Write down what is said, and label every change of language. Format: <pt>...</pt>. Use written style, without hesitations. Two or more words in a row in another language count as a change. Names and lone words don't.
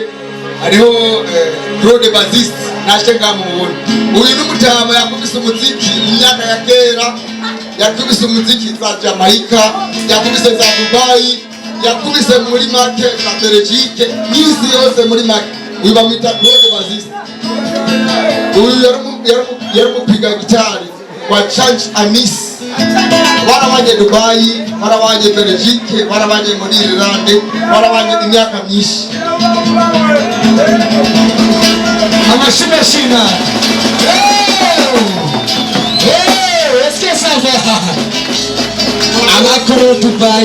<rn>hariho Claude Bazist nashe ngamubona uyu n'umutama yakubise umuziki imyaka ya kera yakubise umuziki za Jamaica yakubise za Dubai yakubise muri make na Belgique n'isi yose muri make uyu bamwita Claude Bazist uyu yari mupiga gitari kwa Church Amis barabanye Dubai barabanye Belgique barabanye muri Irlande barabanye imyaka myinshi</rn> <fr>amashimashina est-ce que ça va amakuru Dubai</fr>